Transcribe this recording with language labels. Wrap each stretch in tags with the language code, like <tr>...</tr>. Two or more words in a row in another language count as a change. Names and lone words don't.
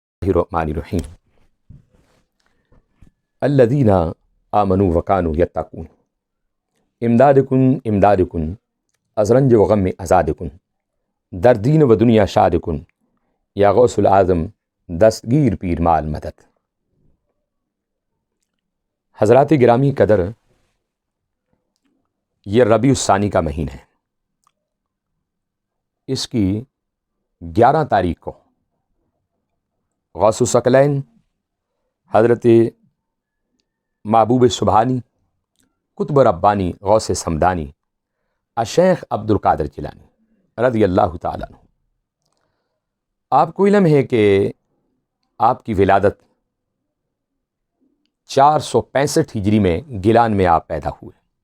<ar>الرحمن الرحیم الذین آمنوا وکانوا یتقون</ar> <fa>امدادکن از رنج و غم آزادکن در دین و دنیا شادکن یا غوث العظم دستگیر پیر مال مدد۔</fa> <ur>حضرات گرامی قدر، یہ ربیع الثانی کا مہینہ ہے۔ اس کی 11 تاریخ کو غوث الثقلین حضرت محبوب سبحانی قطب ربانی غوث صمدانی الشیخ عبد القادر جیلانی رضی اللہ تعالیٰ عنہ، آپ کو علم ہے کہ آپ کی ولادت 465 ہجری میں گیلان میں آپ پیدا ہوئے۔</ur>